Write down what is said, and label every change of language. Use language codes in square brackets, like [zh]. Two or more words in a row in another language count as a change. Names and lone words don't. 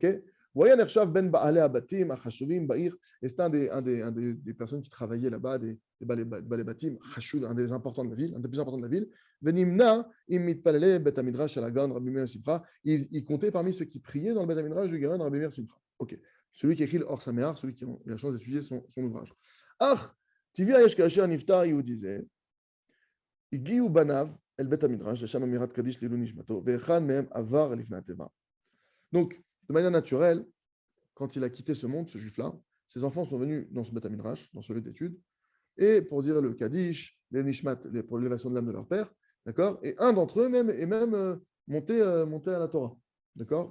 [fr] Et c'était des personnes qui travaillaient là-bas, des balabatim, un des importants de la ville, un des plus importants de la ville. Il comptait parmi ceux qui priaient dans le [he] בית מדרש [fr] du Gaon Rabbi Meir Simcha. Ok. Celui qui écrit le Or Sameach, celui qui a eu la chance d'étudier son ouvrage. [he] אך טבעי היה כאשר נפטר, [fr] il disait, [he] הגיעו בניו אל בית המדרש שם לאמירת קדיש לעילוי נשמתו ואחד מהם עבר לפני התיבה. [fr] Donc, de manière naturelle, quand il a quitté ce monde, ce juif-là, ses enfants sont venus dans ce [he] בית מדרש, [fr] dans ce lieu d'étude, et pour dire le Kaddish, les Nishmat, pour l'élévation de l'âme de leur père, d'accord. Et un d'entre eux même est monté à la Torah, d'accord.